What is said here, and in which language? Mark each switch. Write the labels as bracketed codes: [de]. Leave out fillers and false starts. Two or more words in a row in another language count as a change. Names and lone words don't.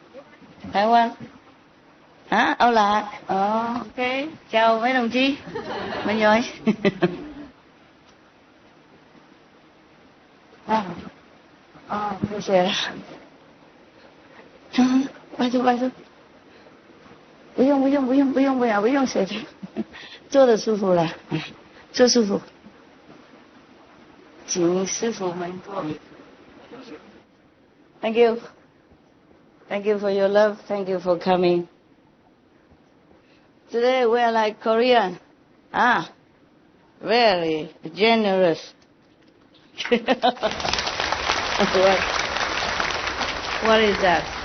[vi] Taiwan. Hả? Âu Lạc. Ok. Chào mấy đồng chí. Mình rồi. Bây giờ. Bài thư. [zh] 不用写的，坐得舒服了，坐舒服。请师傅们坐。 [en] Thank you. Thank you for your love. Thank you for coming. Today we are like Korean. Very generous. What is that?